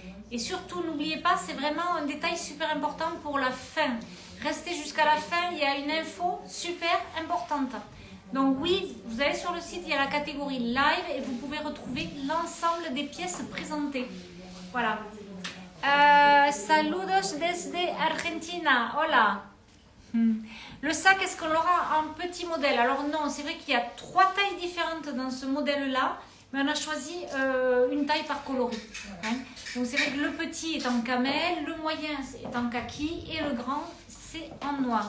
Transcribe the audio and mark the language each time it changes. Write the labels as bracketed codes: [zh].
[fr] Et surtout, n'oubliez pas, c'est vraiment un détail super important pour la fin. Restez jusqu'à la fin, il y a une info super importante. Donc oui, vous allez sur le site, il y a la catégorie live et vous pouvez retrouver l'ensemble des pièces présentées. Voilà. [es] Saludos desde Argentina. Hola. [fr] Le sac, est-ce qu'on l'aura en petit modèle? Alors non, c'est vrai qu'il y a 3 tailles différentes dans ce modèle-là, mais on a choisi une taille par coloris. Hein. Donc c'est vrai que le petit est en camel, le moyen est en kaki et le grand c'est en noir.